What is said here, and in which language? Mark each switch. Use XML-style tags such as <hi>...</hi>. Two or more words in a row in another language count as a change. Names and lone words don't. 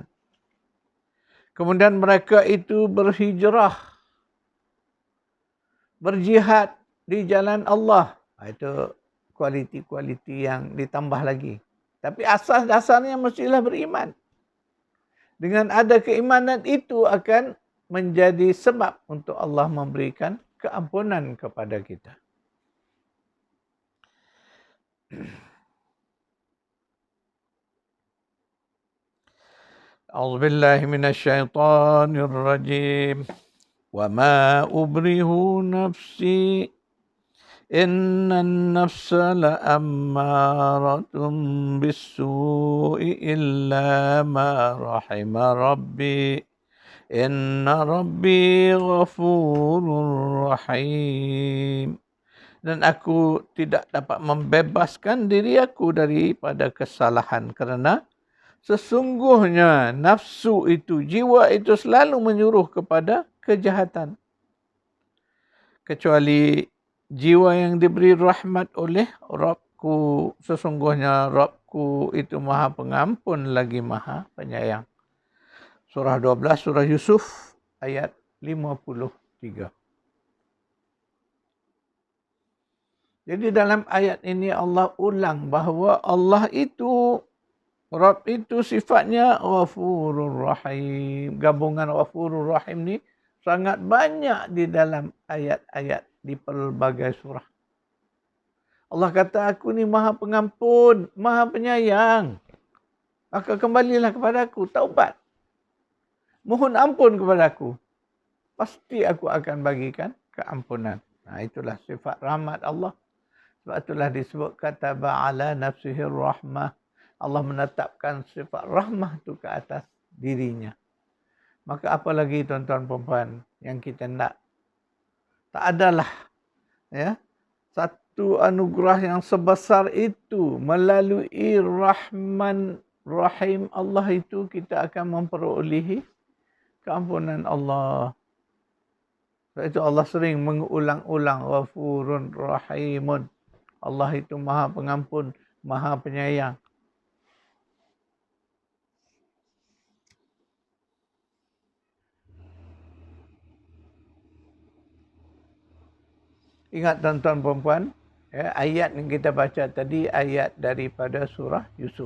<ms>Kemudian mereka itu berhijrah, berjihad di jalan Allah. Itu kualiti-kualiti yang ditambah lagi. Tapi asas dasarnya mestilah beriman. Dengan ada keimanan itu akan menjadi sebab untuk Allah memberikan keampunan kepada kita.</ms> <ar>أعوذ بالله من الشيطان الرجيم. وما أبرئ نفسي إن النفس لأمارة بالسوء إلا ما رحم ربي إن ربي غفور رحيم.</ar> <ms>Dan aku tidak dapat membebaskan diri aku daripada kesalahan kerana sesungguhnya nafsu itu, jiwa itu selalu menyuruh kepada kejahatan. Kecuali jiwa yang diberi rahmat oleh Rabbku. Sesungguhnya Rabbku itu Maha Pengampun lagi Maha Penyayang. Surah 12, Surah Yusuf ayat 53. Jadi dalam ayat ini Allah ulang bahawa Allah itu, Rabb itu sifatnya</ms> <ar>غفور رحيم.</ar> <ms>Gabungan</ms> <ar>غفور رحيم</ar> <ms>ni sangat banyak di dalam ayat-ayat di pelbagai surah. Allah kata, aku ni Maha Pengampun, Maha Penyayang. Maka kembalilah kepada aku, taubat. Mohon ampun kepada aku. pasti aku akan bagikan keampunan. Nah, itulah sifat rahmat Allah. Sebab itulah disebut</ms> <ar>كتب على نفسه الرحمة.</ar> <ms>Allah menetapkan sifat rahmah itu ke atas dirinya. Maka apa lagi tuan-tuan perempuan yang kita nak? Tak adalah ya satu anugerah yang sebesar itu melalui Rahman Rahim Allah itu kita akan memperolehi keampunan Allah. Sebab itu Allah sering mengulang-ulang</ms> <ar>غفور رحيم.</ar> <ms>Allah itu Maha Pengampun, Maha Penyayang. Ingat tuan-tuan perempuan, ya, ayat yang kita baca tadi ayat daripada surah Yusuf.</ms>